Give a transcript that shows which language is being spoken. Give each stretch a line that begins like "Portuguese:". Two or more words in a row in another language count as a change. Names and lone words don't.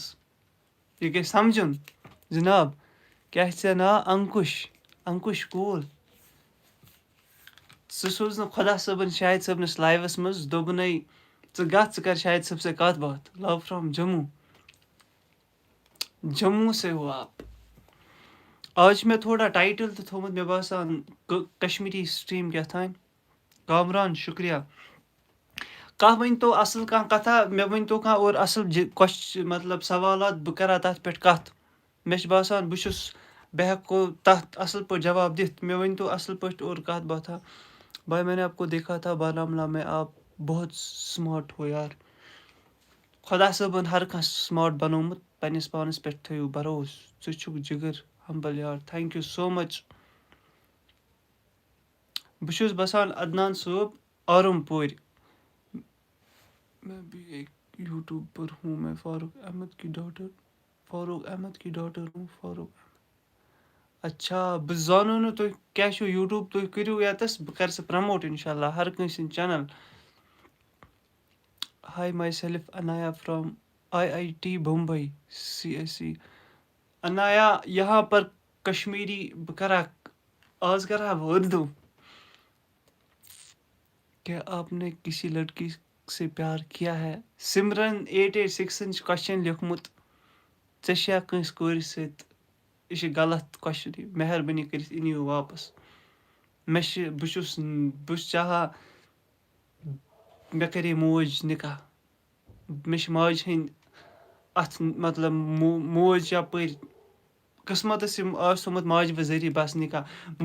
Kashmiri: یہِ گژھِ سَمجُن جِناب. کیٛاہ چھِ ژےٚ ناو انکُش کوٗل. سُہ سوز نہٕ خۄدا صٲبَن شاہِد صٲبنِس لایوَس منٛز دوٚپُنے ژٕ گژھ ژٕ کَر شاہِد صٲب سے کَتھ باتھ.
English: love from
Urdu: جموں سے ہو آپ.
Kashmiri: آز چھِ مےٚ تھوڑا ٹایٹٕل تہِ تھوٚمُت مےٚ باسان کشمیٖری سٹریٖم کیٛاہ تھانۍ. کامران شُکریہ. کانٛہہ ؤنۍتو اَصٕل کانٛہہ کَتھا. مےٚ ؤنۍتو کانٛہہ اور اَصٕل مطلب سوالات بہٕ کَرٕ ہا تَتھ پٮ۪ٹھ کَتھ. مےٚ چھُ باسان بہٕ ہٮ۪کو تَتھ اَصٕل پٲٹھۍ جواب دِتھ. مےٚ ؤنۍتو اَصٕل پٲٹھۍ اور کَتھ باتھا.
Urdu: بھائی میں نے آپ کو دیکھا تھا بارہمولہ میں آپ بہت سٕماٹ ہو یار.
Kashmiri: خۄدا صٲبَن ہر کانٛہہ سٕماٹ بَنومُت. پنٛنِس پانَس پٮ۪ٹھ تھٲیِو بروسہٕ. ژٕ چھُکھ جِگر ہمبل یار.
English: thank you so much.
Kashmiri: بہٕ چھُس بَسان عدنان صٲب آرم پورِ.
Urdu: میں بھی ایک یوٗٹیوٗبر ہوں. میں فاروق احمد کی ڈاٹر ہوں. فاروق احمد.
Kashmiri: اچھا بہٕ زانو نہٕ تُہۍ کیٛاہ چھُو یوٗٹیوٗب تُہۍ کٔرِو ییٚتَس بہٕ کَرٕ سُہ پرٛموٹ اِنشاء اللہ ہر کٲنٛسہِ ہِنٛدۍ چَنَل.
English: Hi myself Anaya from IIT Bombay CSE.
Kashmiri: انایا
Urdu: یہاں پر
Kashmiri: کشمیری بہٕ کَرٕ ہا آز کَرٕ ہا بہٕ اُردو.
Urdu: کیٛاہ آپ نے کسی لڑکی سے پیار کیا ہے.
Kashmiri: سِمرن 886 چھُ کوسچن لیوکھمُت. ژےٚ چھےٚ کٲنٛسہِ کورِ سۭتۍ. یہِ چھِ غلط کوسچن. مہربٲنی کٔرِتھ أنِو یہِ واپس. بہٕ چھُس چاہان مےٚ کَرے موج نِکاح. مےٚ چھِ ماجہِ ہٕنٛدۍ اَتھ مطلب موج یَپٲرۍ قٕسمَتَس یِم آسہِ تھوٚمُت ماجہِ بہٕ ذٔریعہٕ بَس نِکاح.